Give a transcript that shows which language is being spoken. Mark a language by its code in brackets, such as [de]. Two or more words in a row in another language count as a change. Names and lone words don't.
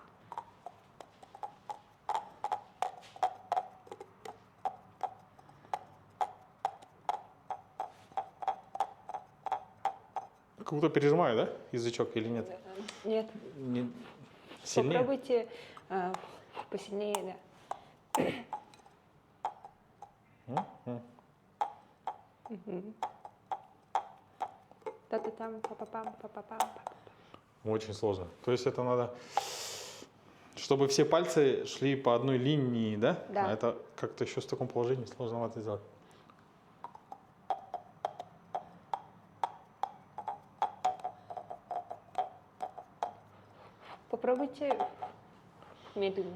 [ru] Как будто пережимаю, да, язычок или нет? Нет. Сильнее? Попробуйте посильнее, да. Та-та-там, па-па-пам, па-па-пам, па-па-пам. Очень сложно. То есть это надо, чтобы все пальцы шли по одной линии, да? Да. А это как-то еще в таком положении сложновато сделать. Попробуйте медленно.